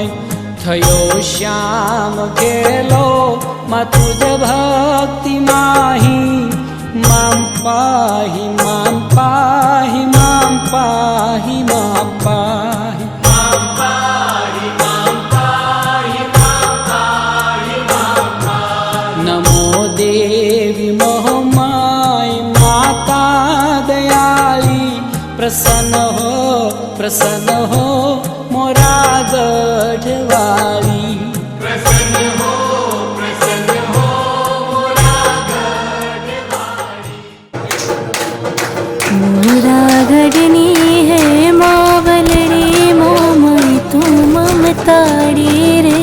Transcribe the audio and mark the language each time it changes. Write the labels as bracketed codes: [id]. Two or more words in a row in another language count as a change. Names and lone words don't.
[gu] થયો શ્યામ ગેલો માં તુજ ભક્તિ માંહી, [sa] माम पाहि माम पाहि माम पाहि माम पाहि। [gu] નમો દેવી મોહમાય માતા દયાળી, પ્રસન્ન હો મોરા ગઢવાળી। મોરા ગઢની હૈ માવલડી, મોમઈ તૂ મમતાડી રે।